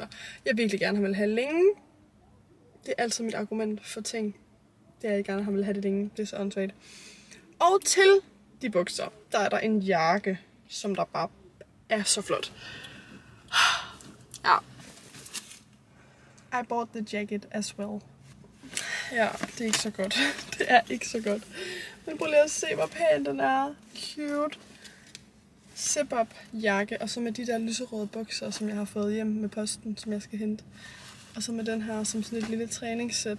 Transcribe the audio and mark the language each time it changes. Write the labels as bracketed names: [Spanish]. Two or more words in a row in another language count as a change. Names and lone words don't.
[Danish] Jeg virkelig gerne vil have længe. Det er altid mit argument for ting. Det er, jeg gerne vil have det længe. Det er så åndssvagt. Og til de bukser, der er der en jakke, som der bare er så flot. Ja. [English] I bought the jacket as well. [Danish] Ja, det er ikke så godt. Det er ikke så godt. Men prøv lige at se, hvor pæn den er. Cute. Zip-up jakke, og så med de der lyserøde bukser, som jeg har fået hjem med posten, som jeg skal hente. Og så med den her, som sådan et lille træningssæt.